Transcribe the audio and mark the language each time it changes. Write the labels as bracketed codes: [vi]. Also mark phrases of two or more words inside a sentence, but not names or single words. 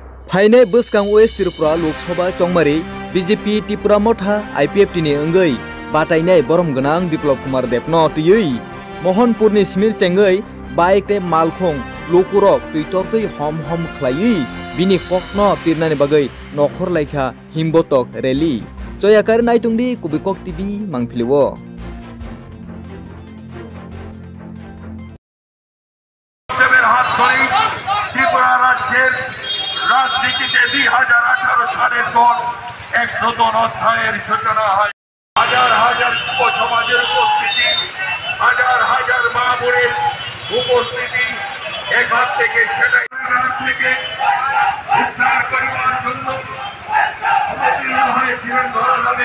[trp] फाइने बसकां वेस्ट त्रिपुरा लोकसभा चौमारी बीजेपी त्रिपुरा मथा IPFT नि अंगई बाटाइनाय बरम गनां बिप्लब कुमार देवनो तुयै मोहनपुरनि सिमिर चेंगै बाइक ते मालखों लोकुरक तुइतरतै हम खलायै बिनि ककनो पिरनानि बागै नखर लाइखा हिमबतक रैली जयाकार नायतुंदी कुबिकक टीवी मांगफिलिवो [bn] ত্রিপুরা রাজ্যের রাজনীতিতে 2018 সালের পর এক নতুন অধ্যায়ের সূচনা হয়। হাজার হাজার যুব সমাজের উপস্থিতি, হাজার হাজার মা বোনের উপস্থিতি এখান থেকে সেটাই থেকে উদ্ধার করিবার জন্য অবতীর্ণ হয়েছিলেন ধরলামে।